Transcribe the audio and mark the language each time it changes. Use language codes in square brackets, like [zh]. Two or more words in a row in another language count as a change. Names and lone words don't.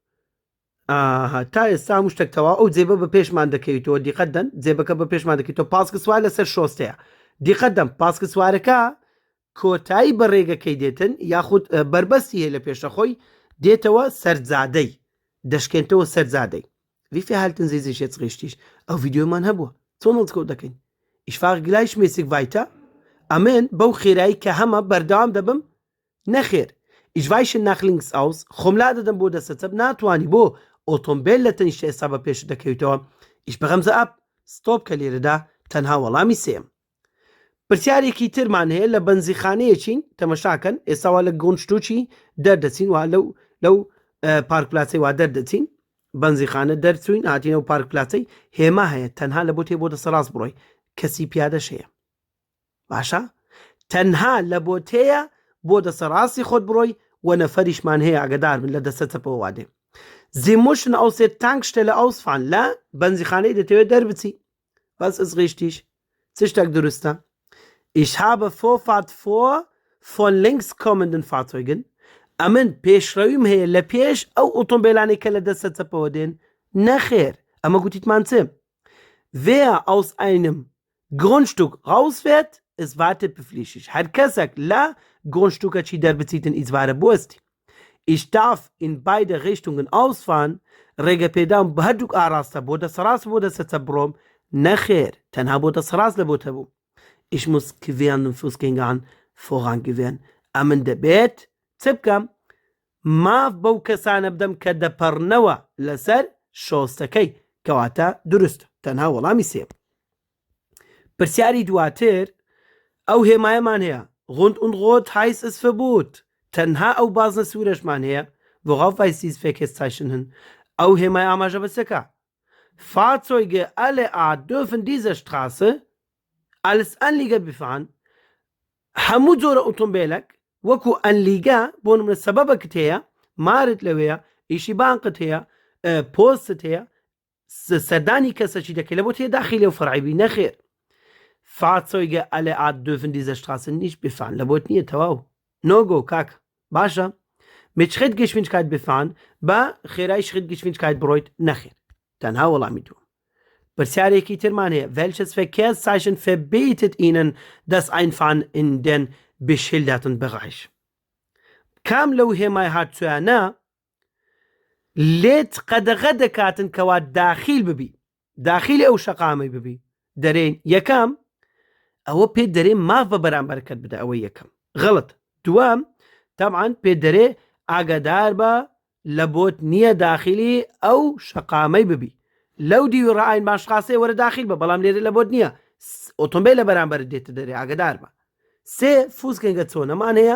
[ckb] تا ئێستا هەموو شتێکتەوە ئەو جێبە بە پێشمان دەکەویتەوە دیقەتدەن جێبەکە بە پێشمان دەکەیتەوە پاسکە سوار لەسەر شۆستەیە دیقەتدەم پاسکە سوارەکە کۆتایی بە ڕێگەکەی دێتن یاخود بربەستی هەیە لە پێشەخۆی دێتەوە سەرجادەی دەشکێنتەوە سەرجادەی [de] wie verhalten Sie sich jetzt richtig [ckb] ئەو ڤیدیۆمان هەبووە چۆن هەڵسکەوت دەکەین [de] ich fahre gleichmäßig weiter [ckb] ئەمن بەو خێرایی کە هەمە بەردەوام دەبم نەخێر [de] ich weiche nach links aus [ckb] خۆملا دەدەم بۆ دەسەچەپ ناتوانی بۆ ئۆتۆمبیل لە تەنیشتە ئێستا بە پێش دەکەویتەوە [de] ich bremse ab [ckb] ستۆپ کە لێرەدا تەنها وەڵامی سێم پرسیارێکی ترمان هەیە لە بەنزیخانەیەچین تەمەشاکەن ئێستاوا لە گۆنشتوچی دەردەچین وا لەو پارکپلاچەی وا دەردەچین بەنزیخانە دەرچوین هاتینە و پارکپلاچەی هێما هەیە تەنها لە بۆ تێ بۆ دەسەڕاست بڕۆی کەسی پیادەش هەیە باشە تەنها لە بۆ تەیە بۆ دەسەڕاستی خۆت بڕۆی و نەفەریشمان هەیە ئاگدار بن لە دەسەچەپەوە وادێ [de] Sie müssen aus der Tankstelle ausfahren [ckb] لە بەنزیخانەی دەتەوێت دەربچی [de] was ist richtig [ckb] چ شتێک دروستە [de] Ich habe Vorfahrt vor von links kommenden Fahrzeugen [ckb] ئەمن پێشڕەویم هەیە لە پێش ئەو ئۆتۆمبیلانەی کە لە دەسەچەپەوە دێن نەخێر ئەمە گوتیتمان چێ [de] Wer aus einem Grundstück rausfährt ist wartepflichtig [ckb] هەر کەسێک لە گۆنشتوکەچی دەربچیتن ئیزوارە بۆستی [de] Ich darf in beide Richtungen ausfahren [ckb] ڕێگەپێدام بە هەردووک ئاراستە بۆ دەسەڕاست بۆ دەسەچە بڕۆم نەخێر تەنها بۆ دەسەڕاست لە بۆتە بوو [de] Ich muss querenden Fußgängern Vorrang gewähren [ckb] ئەمن دەبێت چ بکەم ماف بەو کەسانە بدەم کە دەپەڕنەوە لەسەر شۆستەکەی کەواتە دروست تەنها وەڵامی سێم پرسیاری دواتر ئەو هێمایەمان هەیە [de] Rund und Rot heißt es Verbot [ckb] تەنها ئەو بازنە سوورەشمان هەیە [de] worauf weist dieses Verkehrszeichen hin [ckb] ئەو هێمای ئاماژە بەسەکە [de] Fahrzeuge alle Art dürfen diese Straße als Anlieger befahren [ckb] هەموو جۆرە ئۆتۆمبیلێک وەکو ئەنلیگا بۆ نمونە سەبەبەکت هەیە مارت لەوەیە ئیشی بانقت هەیە پۆستت هەیە سەردانی کەسەکی دەکەی لە بۆ تێ داخلی و فەرعیبی نەخێر [de] Fahrzeuge alle Art dürfen diese Straße nicht befahren [ckb] لە بۆت نییە تەواو نۆگۆ کاکە باشە [de] mit Schrittgeschwindigkeit befahren [ckb] بە خێرای Schrittgeschwindigkeit بڕۆیت نەخێر تەنها وەڵامی دووە پرسیارێکی ترمان هەیە [de] welches Verkehrszeichen verbietet Ihnen das Einfahren in den beschilderten Bereich [ckb] کام لەو هێمای هاتوویانە لێت قەدەغە دەکاتن کەوا داخیل ببی داخیلی ئەو شەقامەی ببی دەرێن یەکەم ئەوە پێ دەرێ ماف بە بەرامبەرکەت بدە ئەوە یەکەم غەڵت دووەم تەبعاً پێ دەرێ ئاگادار بە لە بۆت نییە داخلی ئەو شەقامەی ببی لەو دیوی ڕائین باشخاسێ وەرە داخل بە بەڵام لێرە لە بۆت نییە ئۆتۆمبیل لە بەرامبەر دێتە دەرێ ئاگدار بە سێ فوسکەنگە چۆنەمان هەیە